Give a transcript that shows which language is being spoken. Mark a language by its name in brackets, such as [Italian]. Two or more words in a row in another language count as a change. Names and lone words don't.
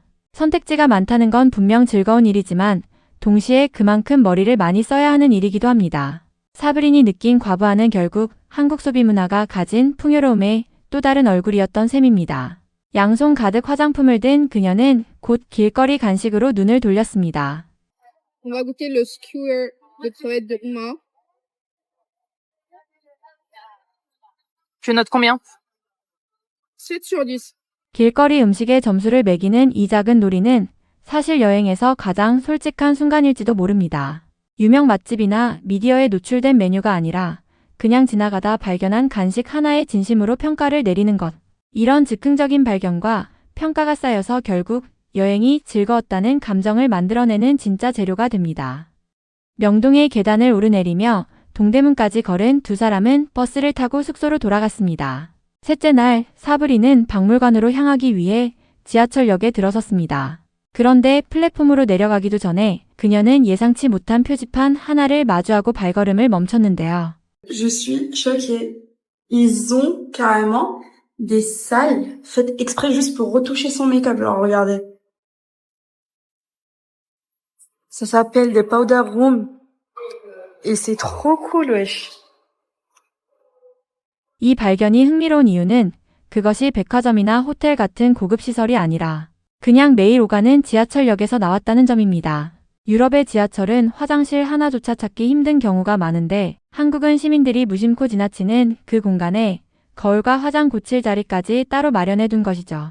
[Korean] 선택지가 많다는 건 분명 즐거운 일이지만 동시에 그만큼 머리를 많이 써야 하는 일이기도 합니다. 사브린이 느낀 과부하는 결국 한국 소비 문화가 가진 풍요로움의 또 다른 얼굴이었던 셈입니다. 양손 가득 화장품을 든 그녀는 곧 길거리 간식으로 눈을 돌렸습니다. [French] On va goûter le skewer de crevette de Uma. Tu notes combien? 7 sur 10. [Korean] 길거리 음식에 점수를 매기는 이 작은 놀이는 사실 여행에서 가장 솔직한 순간일지도 모릅니다. 유명 맛집이나 미디어에 노출된 메뉴가 아니라 그냥 지나가다 발견한 간식 하나에 진심으로 평가를 내리는 것. 이런 즉흥적인 발견과 평가가 쌓여서 결국 여행이 즐거웠다는 감정을 만들어내는 진짜 재료가 됩니다. 명동의 계단을 오르내리며 동대문까지 걸은 두 사람은 버스를 타고 숙소로 돌아갔습니다. 셋째 날 사브리는 박물관으로 향하기 위해 지하철역에 들어섰습니다. 그런데 플랫폼으로 내려가기도 전에 그녀는 예상치 못한 표지판 하나를 마주하고 발걸음을 멈췄는데요. [French] Je suis choquée. Ils ont carrément des salles faites exprès juste pour retoucher son make-up. Alors regardez. Ça s'appelle des [English] powder room. [French] Et c'est trop cool, wesh. [Korean] 이 발견이 흥미로운 이유는 그것이 백화점이나 호텔 같은 고급 시설이 아니라 그냥 매일 오가는 지하철역에서 나왔다는 점입니다. 유럽의 지하철은 화장실 하나조차 찾기 힘든 경우가 많은데 한국은 시민들이 무심코 지나치는 그 공간에 거울과 화장 고칠 자리까지 따로 마련해 둔 것이죠.